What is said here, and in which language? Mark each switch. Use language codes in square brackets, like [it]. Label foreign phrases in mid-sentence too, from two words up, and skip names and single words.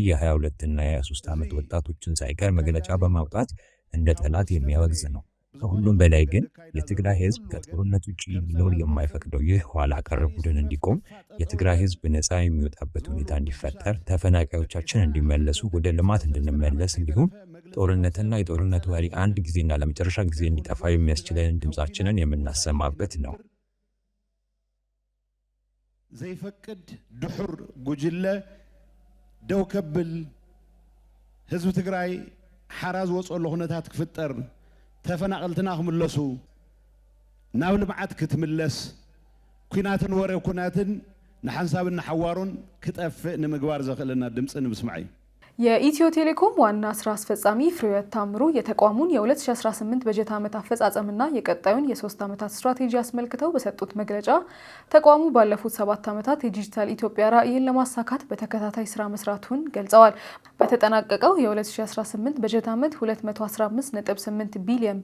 [am] የ22 እና የ23 ዓመት ወጣቶችን ሳይቀር መግለጫ በማውጣት እንደ ጠላት የሚያወግዝ ነው። ከሁሉም በላይ ግን የትግራይ ህዝብ ከጦርነት ውጪ ሊኖር የማይፈቅደው ይህ ኋላ ቀር ቡድን እንዲቆም፣ የትግራይ ህዝብ ነፃ የሚወጣበት ሁኔታ እንዲፈጠር፣ ተፈናቃዮቻችን እንዲመለሱ፣ ወደ ልማት እንድንመለስ እንዲሁም ጦርነትና የጦርነት ወሬ አንድ ጊዜና ለመጨረሻ ጊዜ እንዲጠፋ የሚያስችለን ድምጻችንን የምናሰማበት ነው። [ti] ዘይፈቅድ ድሑር ጉጅለ ደው ከብል ህዝቢ ትግራይ ሓራዝ ወፅሎ ኩነታት ክፍጠር ተፈናቀልትና ክምለሱ ናብ ልምዓት ክትምለስ ኩናትን ወሬ ኩናትን ንሓንሳብን ሓዋሩን ክጠፍእ ንምግባር ዘኽእለና ድምፂ ንምስማዕ እዩ። [am] የኢትዮ ቴሌኮም ዋና ስራ አስፈጻሚ ፍሬሕይወት ታምሩ የተቋሙን የ2018 በጀት ዓመት አፈጻጸምና የቀጣዩን የ3 ዓመታት ስትራቴጂ አስመልክተው በሰጡት መግለጫ ተቋሙ ባለፉት 7 ዓመታት የዲጂታል ኢትዮጵያ ራዕይን ለማሳካት በተከታታይ ስራ መስራቱን ገልጸዋል። በተጠናቀቀው የ2018 በጀት ዓመት 215.8 ቢሊዮን